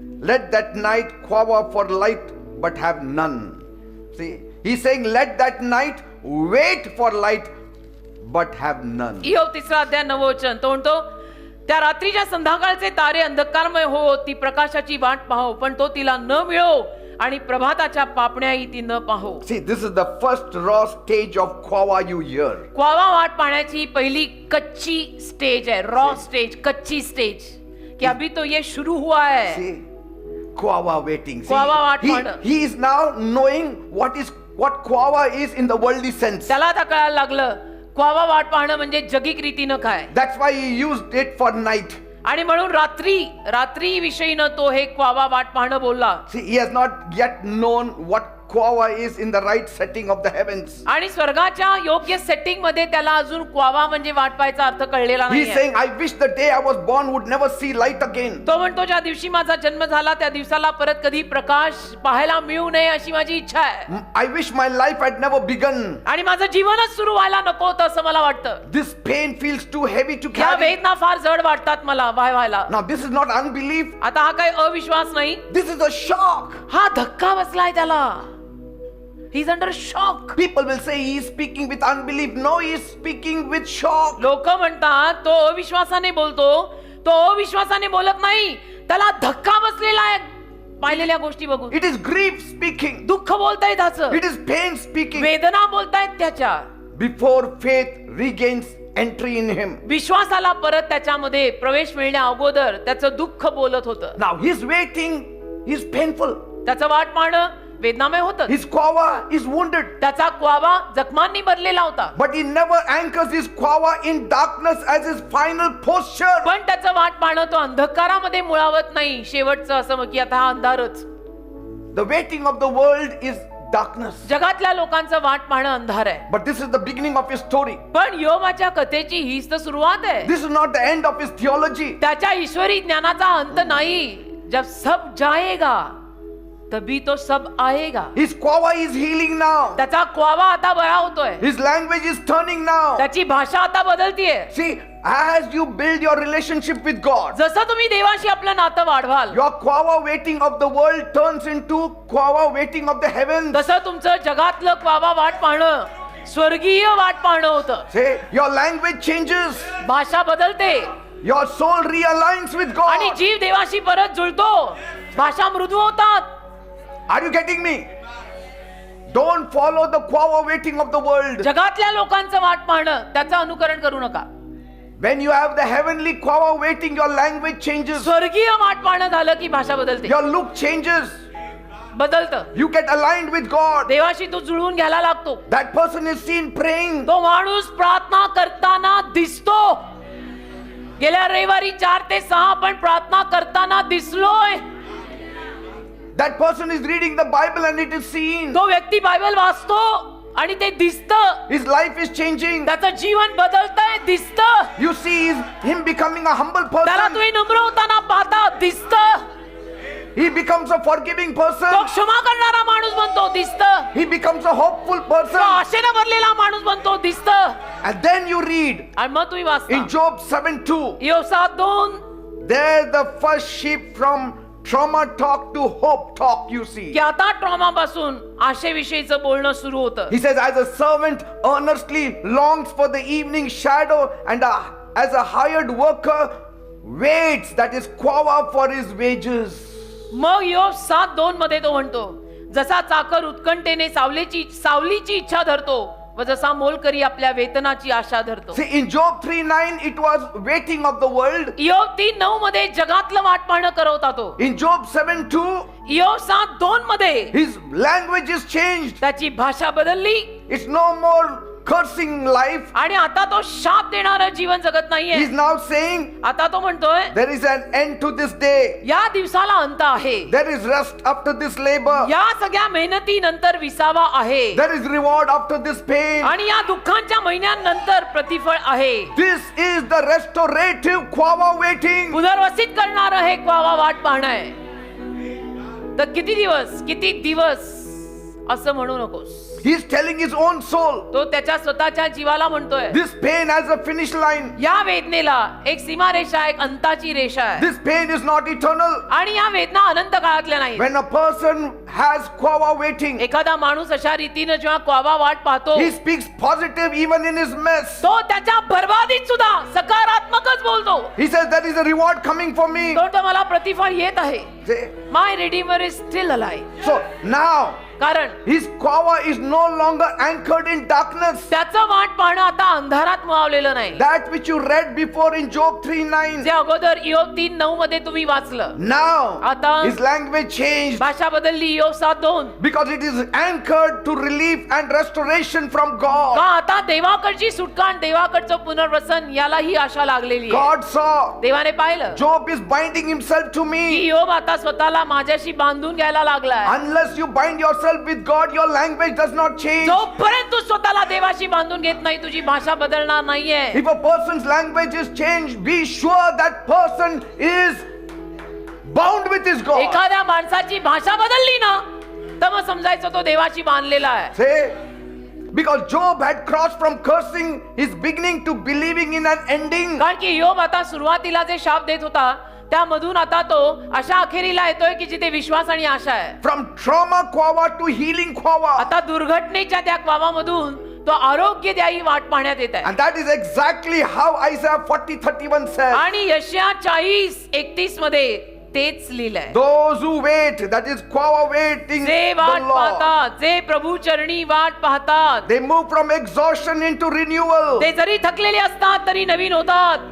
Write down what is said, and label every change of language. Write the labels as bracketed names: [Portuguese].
[English] let that night quava for light but have none. See? He's saying, let that night wait for light but have none. [Marathi] योब 3 अध्याय 9 वचन. तो म्हणतो त्या रात्रीच्या संध्याकाळचे तारे अंधकारमय हो, ती प्रकाशाची वाट पाहो, पण तो तिला न मिळो, आणि प्रभाताच्या पापण्याही ती न पाहो. [English] See, this is the first raw stage of quava you hear. [Hindi] क्वावा वाट पाहण्याची पहिली कच्ची स्टेज है, रॉ स्टेज, कच्ची स्टेज, कि अभी तो ये शुरू हुआ है. [English] See? Quava waiting. See, [Marathi] Quava वाट पाहणं. [English] he is now knowing what quava is in the worldly sense. [Marathi] त्याला आता कळायला लागलं क्वावा वाट पाहणं म्हणजे जगिक रीतीनं काय. [English] That's why he used it for night. [Marathi] आणि म्हणून रात्री विषयीनं तो हे क्वावा वाट पाहणं बोलला. [English] See, he has not yet known what quava is in the right setting of the heavens. [Marathi] आणि स्वर्गाच्या योग्य सेटिंग मध्ये त्याला अजून क्वावा म्हणजे वाट पाहायचा अर्थ कळलेला [English] He is [Marathi] नाही. [English] saying, I wish the day I was born would never see light again. [Marathi] तो म्हणतो ज्या दिवशी माझा जन्म झाला त्या दिवसाला परत कधी प्रकाश पाहायला मिळू नये अशी माझी इच्छा आहे. [English] I wish my life had never begun. [Marathi] आणि माझं जीवनच सुरू व्हायला नको होतं असं मला वाटतं. [English] This pain feels too heavy to [Marathi] या [English] carry. [Marathi] वेदना फार जड वाटतात मला व्हायला. [English] Now this is not unbelief. [Marathi] आता हा काही अविश्वास नाही, [English] This is a shock. [Marathi] हा धक्का बसलाय त्याला. [English] He is under shock. People will say he is speaking with unbelief. No, he is speaking with shock. [Marathi] लोक म्हणतात तो अविश्वासाने बोलतो, तो अविश्वासाने बोलत नाही, त्याला धक्का बसलेला आहे पाहिलेल्या गोष्टी बघून. [English] It is grief speaking. [Marathi] दुःख बोलतायत त्याचं, [English] It is pain speaking. [Marathi] वेदना बोलतायत त्याच्या. [English] Before faith regains entry in him. [Marathi] विश्वासाला परत त्याच्यामध्ये प्रवेश मिळण्या अगोदर त्याचं दुःख बोलत होतं. [English] Now his waiting is painful. [Marathi] त्याचं वाट पाहणं वेदनामय होतं. [English] His quava is wounded. [Marathi] त्याचा क्वावा जखमांनी भरलेला होता. [English] But he never anchors his quava in darkness as his final posture. [Marathi] पण त्याचं वाट पाहणं तो अंधकारामध्ये मुळावत नाही. शेवटचं असं मग की आता हा अंधारच. [English] The waiting of the world is darkness. [Marathi] जगातल्या लोकांचं वाट पाहणं अंधार आहे. [English] But this is the beginning of his story. [Marathi] पण योबाच्या कथेची हीच तर सुरुवात आहे. [English] This is not the end of his theology. [Marathi] त्याच्या ईश्वरी ज्ञानाचा अंत नाही. [Hindi] जब सब जाएगा तभी तो सब आएगा. [English] His quava is healing now. [Marathi] त्याचा क्वावा आता बरा होतोय. [English] His language is turning now. [Marathi] त्याची भाषा आता बदलतीये. [English] See, as you build your relationship with God, [Marathi] जसं तुम्ही देवाशी आपलं नातं वाढवाल, [English] your quava waiting of the world turns into quava waiting of the heavens. [Marathi] तसं तुमचं जगातलं क्वावा वाट पाहणं स्वर्गीय वाट पाहणं होतं. [English] Say, your language changes. [Marathi] भाषा बदलते [English] Your soul realigns with [Marathi] आणि [English] God. [Marathi] जीव देवाशी परत जुळतो. भाषा मृदू होतात. [English] Are you getting me? Don't follow the quava waiting of the world. [Marathi] जगातल्या लोकांचं वाट पाहणं त्याचं अनुकरण करू नका. [English] When you have the heavenly quava waiting, your language changes. [Marathi] स्वर्गीय वाट पाहणं झालं की भाषा बदलते, [English] Your look changes. [Marathi] बदलतं. [English] You get aligned with God. [Marathi] देवाशी तू जुळवून घ्यायला लागतो. [English] That person is seen praying. [Marathi] तो माणूस प्रार्थना करताना दिसतो. गेल्या रविवारी 4 ते 6 आपण प्रार्थना करताना दिसलोय. [English] That person is reading the Bible and it is seen. [Marathi] तो व्यक्ती बायबल वाचतो आणि ते दिसतं. [English] His life is changing. [Marathi] त्याचं जीवन बदलतंय, दिसतं. [English] You see him becoming a humble [Marathi] त्याला [English] person. [Marathi] तुम्ही नम्र होताना पाहता, दिसतं. [English] He becomes a forgiving [Marathi] तो [English] person. [Marathi] क्षमा करणारा माणूस बनतो, दिसतं. [English] He becomes a hopeful [Marathi] तो [English] person. [Marathi] आशेनं भरलेला माणूस बनतो, दिसतं. [English] And then you read [Marathi] आणि मग तुम्ही वाचता [English] in Job 7:2. [Marathi] योब 7:2 [English] There the first sheep from trauma talk to hope talk, you see. [Marathi] की आता ट्रॉमा पासून आशेविषयीचं बोलणं सुरू होतं. [English] He says, as a servant earnestly longs for the evening shadow, and as a hired worker waits, that is quava, for his wages. [Marathi] मग योब 7:2 मध्ये तो म्हणतो, जसा चाकर उत्कंठेने सावलीची इच्छा धरतो व जसा मोलकरी आपल्या वेतनाची आशा धरतो. [English] See, in Job 3:9, it was waiting of the world. [Marathi] इयोब 3:9 मध्ये जगातलं वाट पाहणं करवता तो. [English] In Job 7:2, [Marathi] इयोब 7:2 मध्ये [English] his language is changed. [Marathi] त्याची भाषा बदलली [English] It's no more cursing life. [Marathi] आणि आता तो शाप देणारं जीवन जगत नाहीये. [English] He's now saying, [Marathi] आता तो म्हणतोय [English] there is an end to this day. [Marathi] या दिवसाला अंत आहे. [English] There is rest after this labor. [Marathi] या सगळ्या मेहनतीनंतर विसावा आहे. [English] There is reward after this pain. [Marathi] आणि या दुःखांच्या महिन्यानंतर प्रतिफळ आहे. [English] This is the restorative Quava waiting. [Marathi] पुनर्वसित करणारं हे क्वावा वाट पाहणं आहे. तर किती दिवस असं म्हणू नकोस. [English] He's telling his own soul, [Marathi] तो त्याच्या स्वतःच्या जीवाला म्हणतोय [English] this pain has a finish line. [Marathi] या वेदनेला एक सीमारेषा, एक अंताची रेषा आहे. [English] This pain is not eternal. [Marathi] आणि या वेदना अनंत काळातल्या नाही. [English] When a person has Quava waiting, [Marathi] एखादा माणूस अशा रीतीने जेव्हा क्वावा वाट पाहतो [English] he speaks positive even in his mess. [Marathi] तो त्याच्या बर्बादीत सुद्धा सकारात्मकच बोलतो. [English] He says there is a reward coming for me. [Marathi] तो मला प्रतिफळ येत आहे. [English] See? My redeemer is still alive. So now [Marathi] कारण [English] his Quava is no longer anchored in darkness. [Marathi] त्याचं वाट पाहणं आता अंधारात मुळवलेलं नाही. [English] That which you read before in Job 3:9. [Marathi] जे अगोदर इयोब 3:9 मध्ये तुम्ही वाचलं. [English] Now [Marathi] आता [English] his language changed [Marathi] भाषा बदलली. इयोब 7:2 [English] because it is anchored to relief and restoration from [Marathi] का [English] God. [Marathi] आता देवाकडची सुटका आणि देवाकडचं पुनर्वसन यालाही आशा लागलेली आहे. [English] God saw [Marathi] देवाने पाहिलं [English] Job is binding himself to [Marathi] की [English] me. [Marathi] इयोब आता स्वतःला माझ्याशी बांधून घ्यायला लागलाय. [English] Unless you bind yourself with God, your language does not change. [Marathi] जोपर्यंत तू स्वतःला देवाशी बांधून घेत नाही तुझी भाषा बदलणार नाहीये. [English] If a person's language is changed, be sure that person is bound with his God. [Marathi] एखाद्या माणसाची भाषा बदलली ना तर मग समजायचं तो देवाशी बांधलेला आहे. [English] Say, because Job had crossed from cursing his beginning to believing in an ending. [Marathi] कारण की इयोब आता सुरुवातीला जे शाप देत होता त्यामधून आता तो अशा अखेरीला येतोय की जिथे विश्वास आणि आशा आहे. [English] From trauma Quava to healing Quava. [Marathi] आता दुर्घटनेच्या त्या क्वावामधून तो आरोग्यदायी वाट पाहण्यात येत आहे. [English] And that is exactly how Isaiah 40:31 says. [Marathi] आणि यशाया 40:31 मध्ये तेच लिहिलंय. [English] Those who wait, that is Quava waiting [Marathi] जे [English] the [Marathi] वाट [English] Lord. [Marathi] पाहतात, जे प्रभू चरणी वाट पाहतात, [English] They move from exhaustion into renewal. [Marathi] ते जरी थकलेले असतात तरी नवीन होतात.